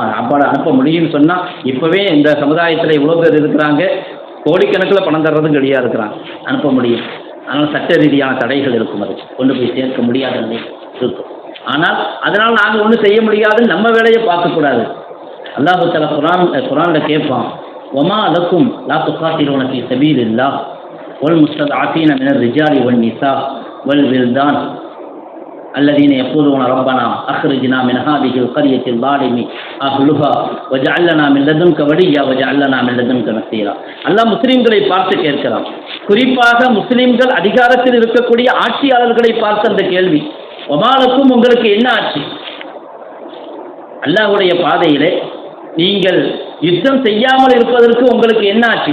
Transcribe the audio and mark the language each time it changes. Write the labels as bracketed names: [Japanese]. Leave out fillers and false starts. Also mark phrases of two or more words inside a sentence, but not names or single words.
[Tamil] சாப்பாடு அனுப்ப முடியும்னு சொன்னால் இப்போவே இந்த சமுதாயத்தில் இவ்வளோ பேர் இருக்கிறாங்க, கோடிக்கணக்கில் பணம் தர்றதும் கிடையாது இருக்கிறாங்க, அனுப்ப முடியும். ஆனால் சட்ட ரீதியான தடைகள் இருக்கும், அது கொண்டு போய் சேர்க்க முடியாத நிலை இருக்கும். ஆனால் அதனால் நாங்கள் ஒன்றும் செய்ய முடியாதுன்னு நம்ம வேலையை பார்க்கக்கூடாது. [Arabic] الله تعالى [Tamil] குர்ஆனில் கேட்பான், [Arabic] وما لكم لا تقاتلون في سبيل الله والمستضعفين من الرجال والنساء والولدان الذين يقولون ربنا أخرجنا من هذه القرية الظالم أهلها واجعل لنا من لدنك وليا واجعل لنا من لدنك نصيرا. [Tamil] அல்லாஹ் முஸ்லிம்களை பார்த்து கேட்கிறான். குறிப்பாக முஸ்லிம்கள் அதிகாரத்தில் இருக்கக்கூடிய ஆட்சியாளர்களை பார்த்து அந்த கேள்வி, ஒமாலுக்கும் உங்களுக்கு என்ன ஆட்சி? அல்லாஹ்வுடைய பாதையிலே நீங்கள் யுத்தம் செய்யாமல் இருப்பதற்கு உங்களுக்கு என்ன ஆச்சு?